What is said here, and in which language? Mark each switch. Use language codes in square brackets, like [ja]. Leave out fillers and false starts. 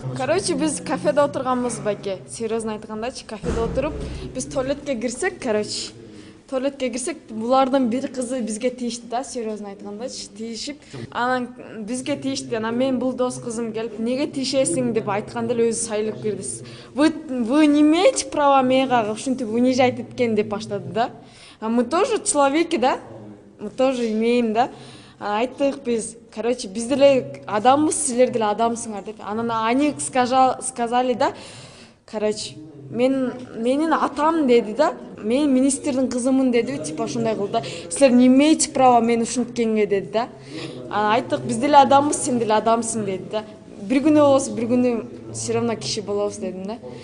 [ru] Короче, [ky] biz kafede oturganбыз, Байке. Серьезно айткандачы, кафеде отуруп, biz туалетке кирсек, короче. Туалетке кирсек, булардын бир кызы бизге тийишти да, серьезно айткандачы, тийишип, анан бизге тийишти. Анан мен бул дос кызым келип, неге тийишесиң деп айтканда эле өзү сайылып кирди. [ru] Вы не имеете права [ky] мага ушинтип унижать эткен деп баштады да. [ru] А мы тоже человеки, да? Мы тоже имеем, да? [ky] Айттык биз. короче, біз деле адамбыз, силер деле адамсыңар деп. Анан [ru] они сказали, да, короче, [ky] менин атам деди да, мен министрдин кызымын деди, [ru] типа [ky] ошондой кылды да. Силер [ru] не имеете права [ky] мени ушинткенге деди да. Анан айттык, биз деле адамбыз, сен деле адамсың деди да. Бир күнү болсо бир күнү [ru] все равно [ky] киши болобуз дедим да.